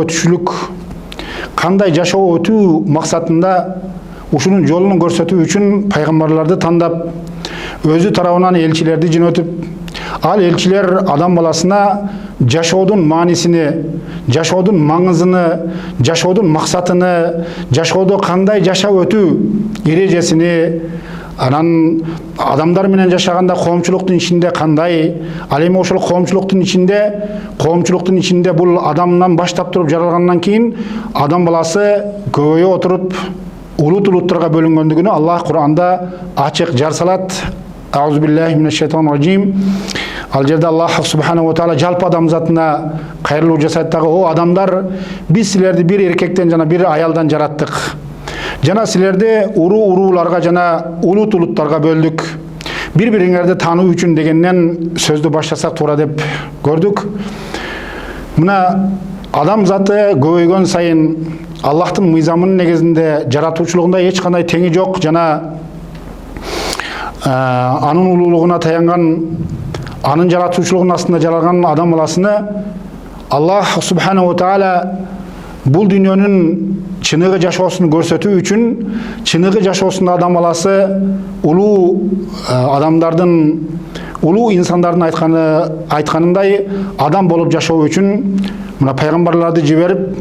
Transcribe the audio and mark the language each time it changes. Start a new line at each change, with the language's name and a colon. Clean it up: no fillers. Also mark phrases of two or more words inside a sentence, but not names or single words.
Kyrgyz: өтүшүлүк, кандай жашоо өтүү максатында ушунун жолун көрсөтүү үчүн пайгамбарларды тандап, өзү тарабынан элчилерди жөнөтүп, ал элчилер адам баласына жашоодун маанисини, жашоодун маңызыны, жашоодун максатыны, жашоодо кандай жашап өтүү эрежесини, анан адамдар менен жашаганда коомчулуктун ичинде кандай, ал эми ошол коомчулуктун ичинде бул адамдан баштап туруп жаралгандан кийин адам баласы көбөйө отуруп улут улуттарга бөлүнгөндүгүнү Аллах Кур'анда ачык жар салат.
Arabic: أعوذ بالله من الشيطان الرجيم.
Kyrgyz: Ал жерде Аллах
Arabic: سبحانه وتعالى
Kyrgyz: жалпы адам затына кайрылуу жасайт дагы: о адамдар, биз силерди бир эркектен жана бир аялдан жараттык. Жана силерди урууларга жана улут улуттарга бөлдүк. Бири-бириңерди таануу үчүн дегенден сөздү баштасак туура деп көрдүк. Мына адам заты көбөйгөн сайын Аллахтын мыйзамынын негизинде жаратуучулугунда эч кандай теңи жок жана анын улуулугуна таянган, анын жаратуучулугунун астында жаралган адам баласыны Аллах
Arabic: سبحانه وتعالى
Kyrgyz: бул дүйнөнүн чыныгы жашоосун көрсөтүү үчүн, чыныгы жашоосунда адам баласы улуу адамдардын, улуу инсандардын айтканындай адам болуп жашоо үчүн мына пайгамбарларды жиберип,